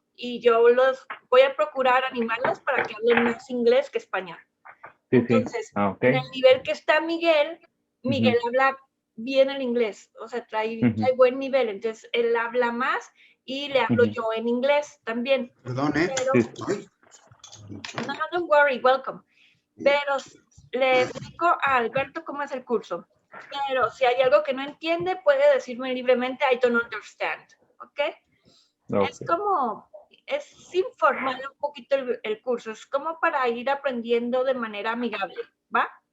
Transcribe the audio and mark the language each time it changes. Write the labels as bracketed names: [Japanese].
[Spanish] Y yo los voy a procurar animarlos para que hablen más inglés que español. Entonces, en el nivel que está Miguel, Miguel habla bien el inglés, o sea, trae buen nivel, entonces él habla más y le hablo yo en inglés también. Perdón, Pero, no, [English] don't worry, welcome. [Spanish] Pero le explico a Alberto cómo es el curso. Pero si hay algo que no entiende, puede decirme libremente, [English] I don't understand, [Spanish] ¿ok? Es como, es informal un poquito el curso, es como para ir aprendiendo de manera amigable, ¿va?